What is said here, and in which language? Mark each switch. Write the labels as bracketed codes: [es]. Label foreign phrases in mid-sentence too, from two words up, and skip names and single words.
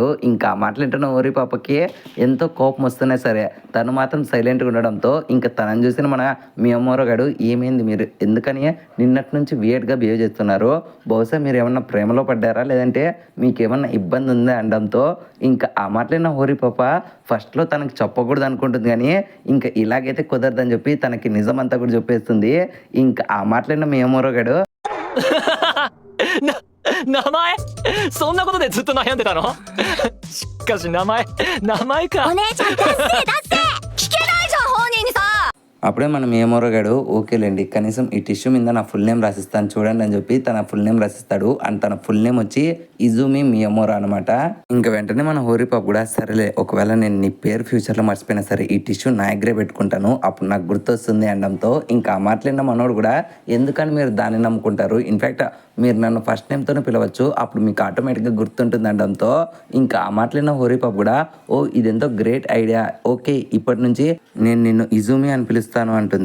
[te] ఇంకా ఆ మాటలు హోరీ పాపకి ఎంతో కోపం వస్తున్నా సరే తను మాత్రం సైలెంట్గా ఉండడంతో ఇంకా తనని చూసిన మన మియామోరో గడు ఏమైంది మీరు ఎందుకని నిన్నటి నుంచి [en] weird behave [te] చేస్తున్నారు, బహుశా మీరు ఏమన్నా ప్రేమలో పడ్డారా లేదంటే మీకు ఏమన్నా ఇబ్బంది ఉందా అనడంతో ఇంకా ఆ మాటలైన హోరీ పాప ఫస్ట్లో తనకి చెప్పకూడదు అనుకుంటుంది కానీ ఇంకా ఇలాగైతే కుదరదని చెప్పి తనకి నిజం అంతా కూడా చెప్పేస్తుంది. ఇంకా ఆ మాటలైన మియామోరో గడు [ja] 名前そんなことでずっと悩んでたのしかし名前かお姉ちゃん出せ聞けないじゃん本人にさ。 [te] అప్పుడే మన మియామోరో గడు ఓకేలేండి కనీసం ఈ టిష్యూ మీద నా [en] full name [te] రాసిస్తాను చూడండి అని చెప్పి తన [en] full name [te] రాసిస్తాడు. అండ్ తన [en] full name [te] వచ్చి ఇజుమి మియామోరో అనమాట. ఇంకా వెంటనే మన హోరీ పాప కూడా సరేలే ఒకవేళ నేను నీ పేరు ఫ్యూచర్లో మర్చిపోయినా సరే ఈ టిష్యూ నా దగ్గరే పెట్టుకుంటాను అప్పుడు నాకు గుర్తొస్తుంది అనడంతో ఇంకా ఆ మాటలైన మనోడు కూడా ఎందుకని మీరు దాన్ని నమ్ముకుంటారు, ఇన్ఫ్యాక్ట్ మీరు నన్ను [en] first name [te] పిలవచ్చు అప్పుడు మీకు ఆటోమేటిక్గా గుర్తుంటుంది అనడంతో ఇంకా ఆ మాటలైన హోరీ పాప కూడా ఇదెంతో [en] great idea, okay [te] ఇప్పటి నుంచి నేను నిన్ను ఇజుమి అని పిలుస్తాను అంటుంది.